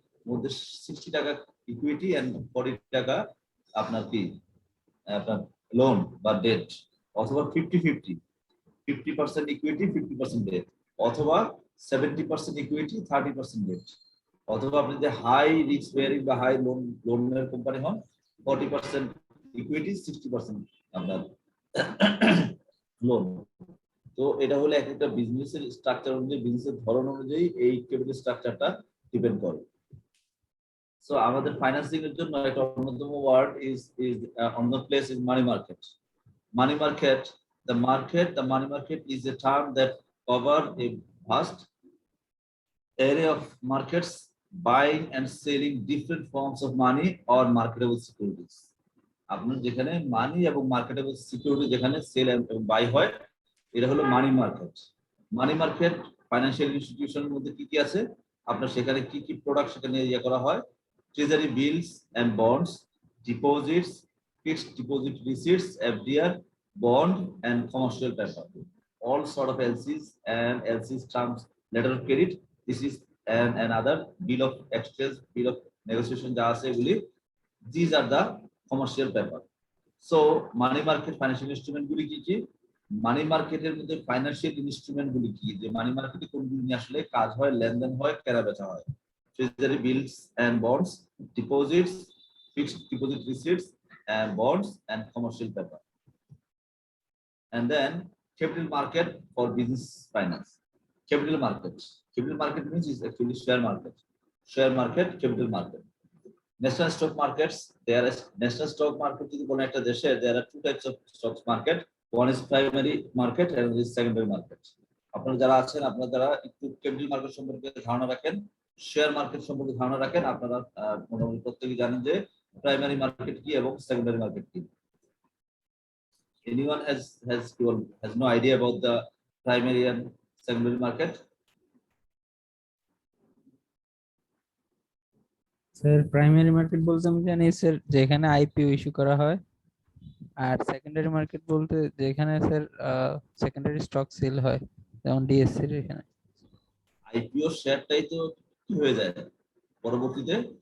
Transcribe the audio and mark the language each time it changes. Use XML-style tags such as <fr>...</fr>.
<bn>মধ্যে 60 টাকা equity and 40 টাকা আপনার কি আপনার লোন বা ডেট, অথবা 50% ইকুইটি 50% ডেট, অথবা 70% ইকুইটি 30% ডেট, অথবা আপনি যে হাই রিস্ক বেয়ারিং বা হাই লোনের কোম্পানি হন 40% ইকুইটি 60% আপনার লোন। তো এটা হলো একটা বিজনেসের স্ট্রাকচার অনুযায়ী, বিজনেসের ধরন অনুযায়ী এই ক্যাপিটাল স্ট্রাকচারটা ডিপেন্ড করে। সো আমাদের ফাইন্যান্সিং এর জন্য একটা অন্যতম word is on the place is money market.</bn> <en>Money market, the money market is a term that covers a vast area of markets buying and selling different forms of money or marketable securities.</en> <bn>আপনার যেখানে মানি এবং marketable security যেখানে sell এবং by হয়, এটা হলো money market. Money market financial ইনস্টিটিউশনের মধ্যে কি কি আছে, আপনার সেখানে কি কি প্রোডাক্ট সেখানে ইয়ে করা হয়, treasury beans and bonds, deposits, fixed deposit receipts, FDR, bond, and commercial paper.</bn> <en>All sort of LCs and LCs terms, letter of credit. This is another bill of exchange, bill of negotiation. These are the commercial paper. So money market financial instrument guli ki money market er moddhe financial instrument guli ki je money market e kon guli asle kaj hoy লেনদেন হয় কেনা বেচা হয়, treasury bills and bonds, deposits, fixed deposit receipts, and bonds and commercial paper. And then capital market for business finance. Capital market means is actually share market, capital market. National stock markets, there is national stock market যদি কোন একটা দেশে there are two types of stock market, one is primary market and one is secondary market.</en> <bn>আপনারা যারা আছেন, আপনারা যারা একটু ক্যাপিটাল মার্কেট সম্পর্কে ধারণা রাখেন, শেয়ার মার্কেট সম্পর্কে ধারণা রাখেন, আপনারা মোটামুটি প্রত্যেকেই জানেন যে প্রাইমারি মার্কেট কি এবং সেকেন্ডারি মার্কেট কি।</bn> <en>Anyone has no idea about the primary and secondary market?</en> <bn>Sir primary market বলতে আমি জানি স্যার যেখানে আইপিও ইস্যু করা হয়, আর সেকেন্ডারি মার্কেট বলতে যেখানে স্যার সেকেন্ডারি স্টক সেল হয়, যেমন ডিএসসি এর এখানে আইপিও শেয়ারটাই তো কি হয়ে যায় পরবর্তীতে</bn>